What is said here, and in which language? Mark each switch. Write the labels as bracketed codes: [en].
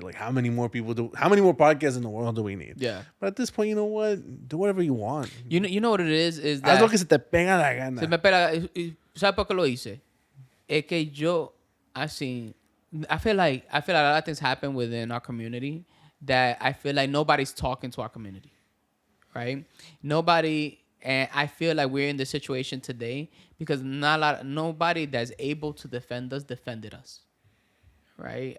[en] Like how many more podcasts in the world do we need? Yeah. But at this point, you know what? Do whatever you want. You know what it is that [es] haz lo que se te pega la gana. Se me pega, ¿sabes por qué lo hice? Es que yo así [en] I feel like a lot of things happen within our community that I feel like nobody's talking to our community. Right? And I feel like we're in this situation today because nobody that's able to defend us defended us. Right?